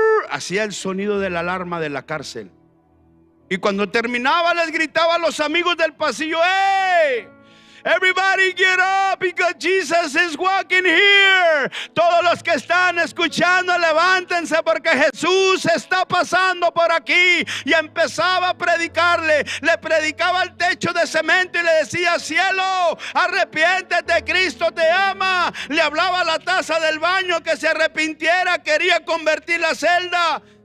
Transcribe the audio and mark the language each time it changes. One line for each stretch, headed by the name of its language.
Spanish: Hacía el sonido de la alarma de la cárcel. Y cuando terminaba les gritaba a los amigos del pasillo, ¡hey!
English: Everybody get up because Jesus is walking here.
Spanish: Todos los que están escuchando, levántense porque Jesús está pasando por aquí. Y empezaba a predicarle. Le predicaba al techo de cemento y le decía, cielo, arrepiéntete, Cristo te ama. Le hablaba a la taza del baño que se arrepintiera. Quería convertir la celda.